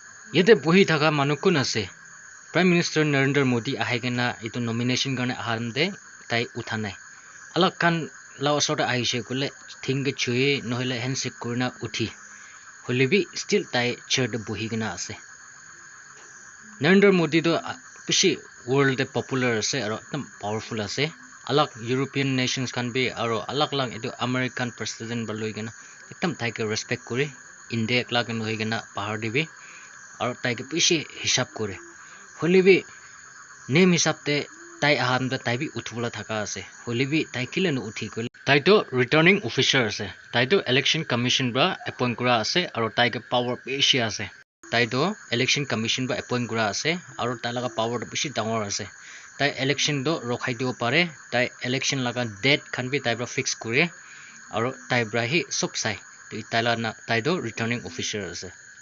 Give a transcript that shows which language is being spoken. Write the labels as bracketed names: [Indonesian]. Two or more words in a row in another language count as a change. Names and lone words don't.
[Naga Pidgin] Yete bohi thaka manu kun ase. Prime Minister Narendra Modi ahigena itu nomination karne ahamde tai uthanai. Alak kan law sort ahishe kule thing ge chui nohile handshake kurna uthi. Holibi still tai chair de bohi gena ase. Narendra Modi do pishi world de popular ase aro ekdam powerful ase. Alak [English] European nations [Naga Pidgin] kan be aro alak lang itu [English] American president [Naga Pidgin] baloi gena ekdam tai ke respect kore. India ekla ke nohi gena pahar dibi aro tai ke pishi hisab kore. Holibi name hisabte tai ahamda tai bi uthbola thaka ase. Holibi tai kile no uthi kole. Tai to [English] returning officer [Naga Pidgin] ase. Tai to [English] election commission [Naga Pidgin] bra appoint kura ase aro tai ke power pishi ase. Tai to [English] election commission [Naga Pidgin] ba appoint kura ase aro tai laga power to pishi dangor ase. Tai election do rokhai dibo pare. Tai election laga date khan bi tai bra fix kore aro tai bra hi sob sai. Tai do [English] returning officer [Naga Pidgin] ase.